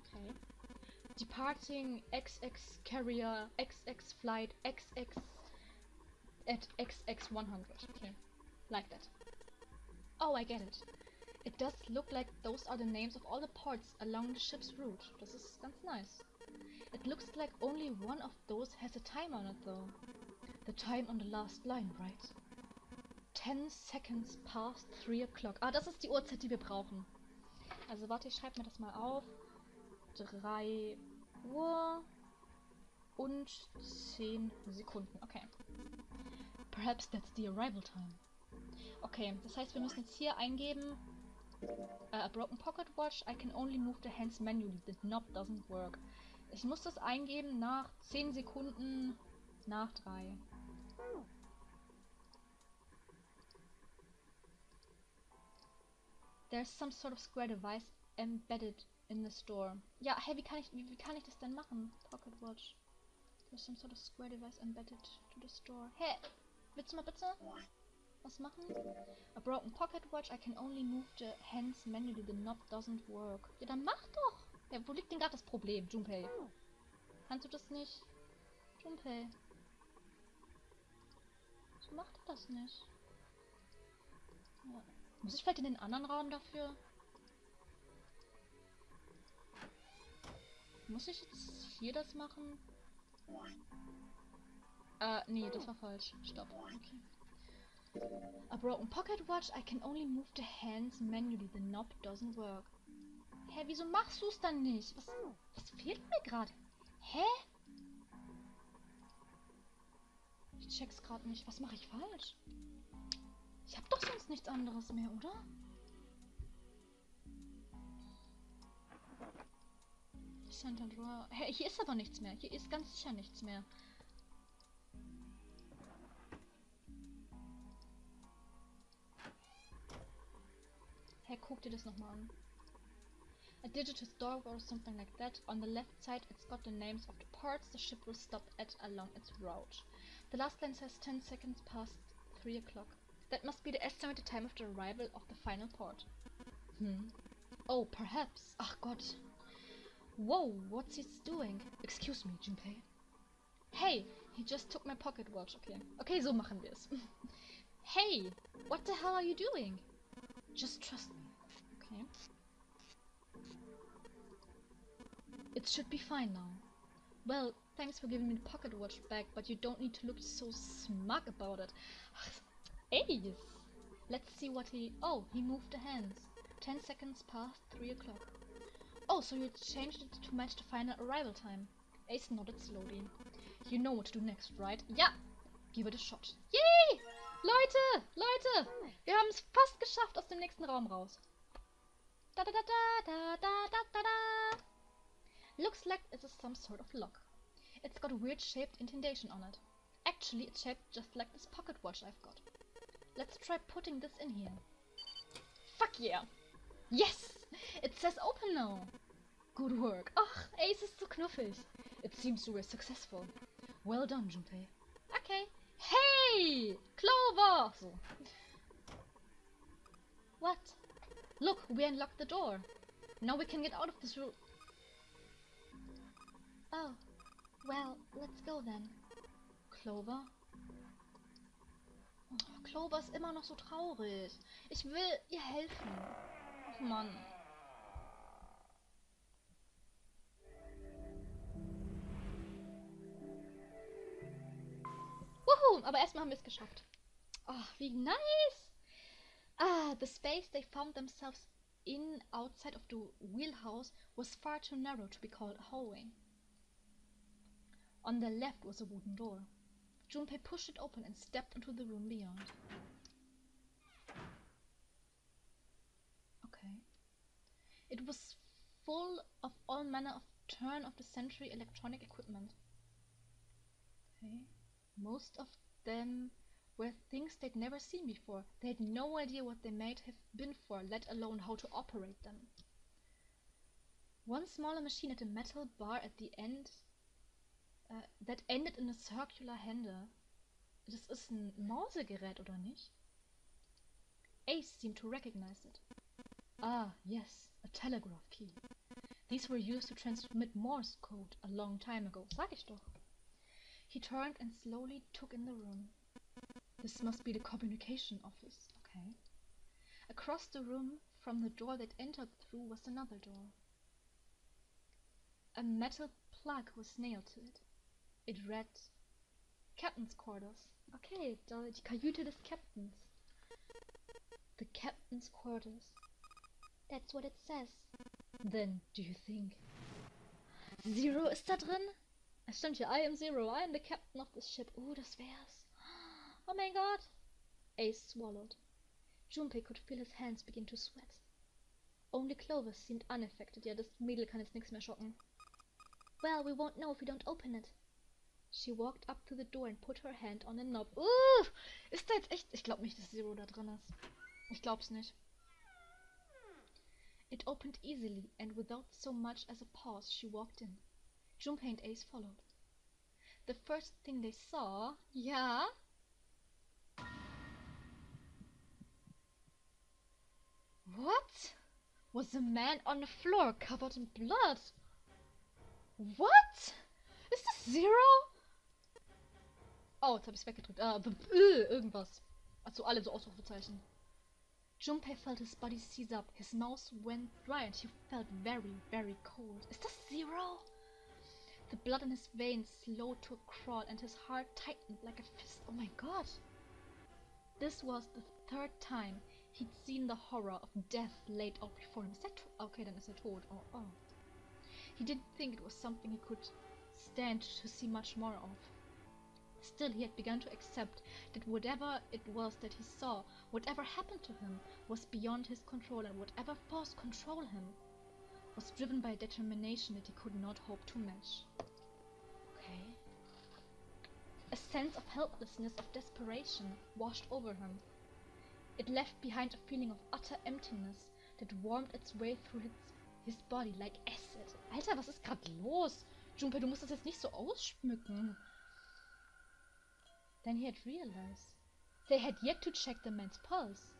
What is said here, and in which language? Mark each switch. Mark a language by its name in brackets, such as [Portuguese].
[English] Okay. Departing XX carrier, XX flight, XX at XX 100. Okay. Like that. Oh, I get it. It does look like those are the names of all the ports along the ship's route. [German] Das ist ganz nice. [English] It looks like only one of those has a time on it though. The time on the last line, right? 10 seconds past 3 o'clock. [German] Ah, das ist die Uhrzeit, die wir brauchen. Also warte, ich schreibe mir das mal auf. 3 Uhr und 10 Sekunden. Okay. [English] Perhaps that's the arrival time. [German] Okay, das heißt, wir müssen jetzt hier eingeben. [English] A broken pocket watch. I can only move the hands manually. The knob doesn't work. [German] Ich muss das eingeben nach 10 Sekunden nach 3. [English] There's some sort of square device embedded in the store. [German] Ja, hey, wie kann ich das denn machen? [English] Pocket watch. There's some sort of square device embedded to the store. [German] Hey, willst du mal bitte was machen? [English] A broken pocket watch. I can only move the hands manually. The knob doesn't work. [German] Ja, dann mach doch. Ja, wo liegt denn gerade das Problem, Junpei? Kannst du das nicht? Junpei. So macht er das nicht. Ja. Muss ich vielleicht in den anderen Raum dafür? Muss ich jetzt hier das machen? Nee, das war falsch. Stopp. Okay. [English] A broken pocket watch. I can only move the hands manually. The knob doesn't work. [German] Hä, wieso machst du es dann nicht? Was fehlt mir gerade? Hä? Ich check's gerade nicht. Was mache ich falsch? Ich habe doch sonst nichts anderes mehr, oder? Center Drawer. Hä, hier ist aber nichts mehr. Hier ist ganz sicher nichts mehr. Hä, guck dir das nochmal an. [English] A digital door or something like that. On the left side it's got the names of the ports the ship will stop at along its route. The last line says 10 seconds past 3 o'clock. That must be the estimated time of the arrival of the final port. Oh, perhaps. [German] Ach Gott. [English] Whoa, what's he doing? Excuse me, Junpei. Hey, he just took my pocket watch. Okay. Okay, [German] so machen wir es. [English] Hey, what the hell are you doing? Just trust me. Okay. It should be fine now. Well, thanks for giving me the pocket watch back, but you don't need to look so smug about it. Ace! Let's see what he... Oh, he moved the hands. 10 seconds past 3 o'clock. Oh, so you changed it to match the final arrival time. Ace nodded slowly. You know what to do next, right? Yeah! Give it a shot. Yay! [German] Leute! Leute! Wir haben es fast geschafft aus dem nächsten Raum raus. Da da da da da da da da da. [English] Looks like it's some sort of lock. It's got a weird shaped indentation on it. Actually, it's shaped just like this pocket watch I've got. Let's try putting this in here. Fuck yeah! Yes! It says open now! Good work. [German] Ach, Ace ist so knuffig. [English] It seems we were successful. Well done, Junpei. Okay. Hey! Clover! So. What? Look, we unlocked the door. Now we can get out of this room. Oh. Well, let's go then. Clover? [German] Oh, Clover ist immer noch so traurig. Ich will ihr helfen. Ach Mann. Wuhu, aber erstmal haben wir es geschafft. Oh, wie nice! [English] Ah, the space they found themselves in outside of the wheelhouse was far too narrow to be called a hallway. On the left was a wooden door. Junpei pushed it open and stepped into the room beyond. Okay. It was full of all manner of turn-of-the-century electronic equipment. Okay. Most of them were things they'd never seen before. They had no idea what they might have been for, let alone how to operate them. One smaller machine had a metal bar at the end that ended in a circular handle. [German] Das ist ein Mausegerät, oder nicht? [English] Ace seemed to recognize it. Ah, yes, a telegraph key. These were used to transmit Morse code a long time ago. [German] Sag ich doch. [English] He turned and slowly took in the room. This must be the communication office. Okay. Across the room, from the door that entered through, was another door. A metal plug was nailed to it. It read Captain's Quarters. [German] Okay, die Kajüte des Captains. [English] The Captain's Quarters. That's what it says. Then, do you think Zero [German] ist da drin? Es stimmt hier, [English] I am Zero, I am the captain of this ship. [German] Das wär's. Oh mein Gott. [English] Ace swallowed. Junpei could feel his hands begin to sweat. Only Clover seemed unaffected. [German] Ja, das Mädel kann jetzt nichts mehr schocken. [English] Well, we won't know if we don't open it. She walked up to the door and put her hand on the knob. [German] Ist da jetzt echt... Ich glaube nicht, dass Zero da drin ist. Ich glaub's nicht. [English] It opened easily, and without so much as a pause, she walked in. Junpei and Ace followed. The first thing they saw... Ja? What? Was a man on the floor covered in blood? [German] What? Ist das Zero? Oh, jetzt habe ich es weggedrückt. Irgendwas. Also alle so Ausrufezeichen. [English] Junpei felt his body seize up, his mouth went dry and he felt very, very cold. [German] Ist das Zero? [English] The blood in his veins slowed to a crawl and his heart tightened like a fist. Oh my god. This was the third time he'd seen the horror of death laid out before him. Is that okay, then [German] is er tot. [English] Oh. He didn't think it was something he could stand to see much more of. Still, he had begun to accept that whatever it was that he saw, whatever happened to him, was beyond his control, and whatever force controlled him was driven by a determination that he could not hope to match. Okay. A sense of helplessness, of desperation, washed over him. It left behind a feeling of utter emptiness that warmed its way through his body like acid. [German] Alter, was ist gerade los? Junpei, du musst das jetzt nicht so ausschmücken. [English] Then he had realized they had yet to check the man's pulse.